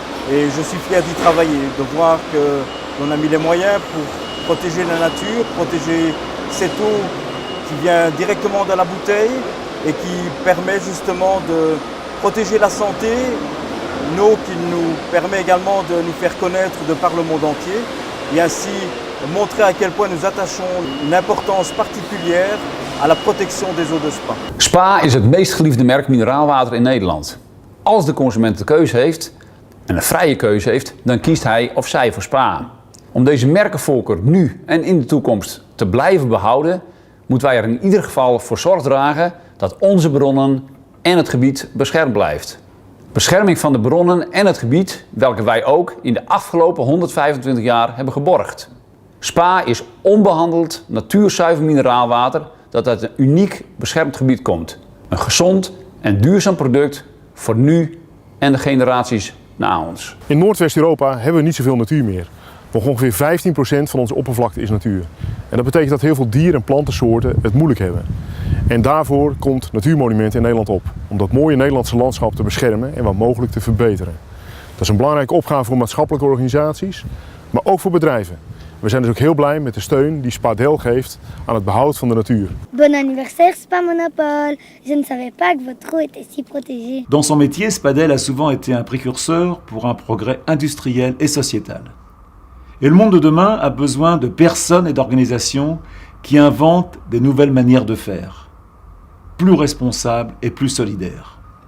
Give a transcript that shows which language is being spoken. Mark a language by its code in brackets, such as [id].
[fr] Et je suis fier d'y travailler, de voir qu'on a mis les moyens pour protéger la nature, protéger cette eau qui vient directement de la bouteille et qui permet justement de protéger la santé, une eau qui nous permet également de nous faire connaître de par le monde entier et ainsi montrer à quel point nous attachons une importance particulière à la protection des eaux de Spa. [nl] Spa is het meest geliefde merk mineraalwater in Nederland. Als de consument de keuze heeft en een vrije keuze heeft, dan kiest hij of zij voor Spa. Om deze merkenvolker nu en in de toekomst te blijven behouden, moeten wij er in ieder geval voor zorg dragen dat onze bronnen en het gebied beschermd blijft. Bescherming van de bronnen en het gebied, welke wij ook in de afgelopen 125 jaar hebben geborgd. Spa is onbehandeld, natuurzuiver mineraalwater dat uit een uniek beschermd gebied komt. Een gezond en duurzaam product voor nu en de generaties na ons. In Noordwest-Europa hebben we niet zoveel natuur meer. Nog ongeveer 15% van onze oppervlakte is natuur. En dat betekent dat heel veel dier- en plantensoorten het moeilijk hebben. En daarvoor komt Natuurmonumenten in Nederland op. Om dat mooie Nederlandse landschap te beschermen en wat mogelijk te verbeteren. Dat is een belangrijke opgave voor maatschappelijke organisaties, maar ook voor bedrijven. We zijn dus ook heel blij met de steun die Spadel geeft aan het behoud van de natuur. [fr] Bon anniversaire Spa Monopole. Je ne savais pas que votre eau était si protégée. Dans son métier, Spadel a souvent été un précurseur pour un progrès industriel et sociétal. Et le monde de demain a besoin de personnes et d'organisations qui inventent des nouvelles manières de faire, plus responsables et plus solidaires.